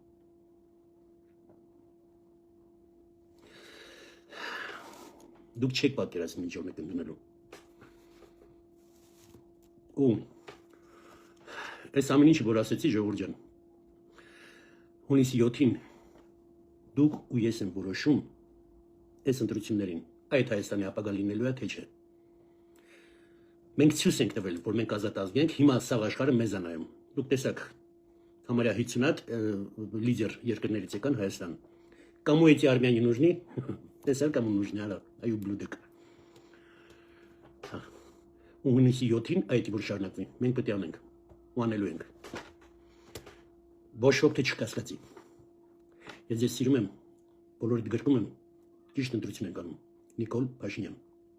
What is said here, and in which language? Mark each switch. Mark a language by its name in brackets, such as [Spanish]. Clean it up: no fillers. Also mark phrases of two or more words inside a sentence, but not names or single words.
[Armenian] Դուք չեք պատկերացնում ինչ որ մեկ ընդունելու ու Այս ամեն ինչը որ ասեցի Ժողովուրդ ջան հունիսի 7-ին դուք ու ես եմ որոշում այս ընտրություններին այդ Հայաստանի ապագա լինելու է թե չէ մենք ցույց ենք տվել որ մենք ազատ ազգ ենք հիմա սաղ աշխարհը մեզ է նայում դուք տեսաք համարյա 50 լիդեր երկրներից եկան Հայաստան [Russian] Կому эти армяне нужны [Armenian] տեսար [Russian] կому нужны [Armenian] այ ублюдок հունիսի 7-ին այդ որ շարունակվի մենք պետք է անենք ու անելու ենք ոչ ոք թե չկասկածի ես ձեզ սիրում եմ բոլորիդ գրկում եմ ճիշտ ընտրություն ենք անում Նիկոլ Փաշինյան